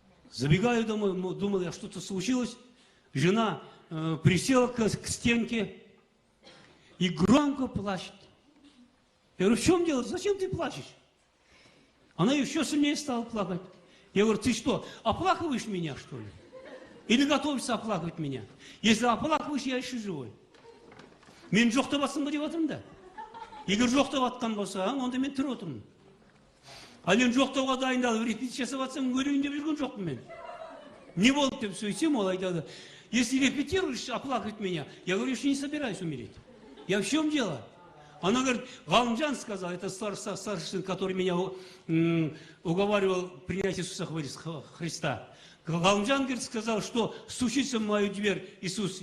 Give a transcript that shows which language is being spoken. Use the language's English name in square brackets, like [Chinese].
[Russian] Забегаю домой, думал, я что-то случилось. Жена присела к стенке и громко плачет. Я говорю, в чем дело? Зачем ты плачешь? Она еще сильнее стала плакать. Я говорю, ты что, оплакиваешь меня, что ли? Или готовишься оплакивать меня? Если оплакиваешь, я еще живой. [Kazakh] Мен жоқтап атсам ба деп жатырмын да. Егер жоқтап атқан болсаң, онда мен тірі отырмын. Ал енді жоқтауға дайындалып, репетиция жасап атсам, өлейін деп жүрген жоқпын мен. Не болды деп сөйтсем, ол айтады. [Russian] Если репетируешь оплакивать меня, я говорю, что не собираюсь умереть. Я в чем дело? Она говорит, Галымжан сказал, это старший, который меня уговаривал принять Иисуса Христа. Галымжан, говорит, сказал, что стучится в мою дверь Иисус.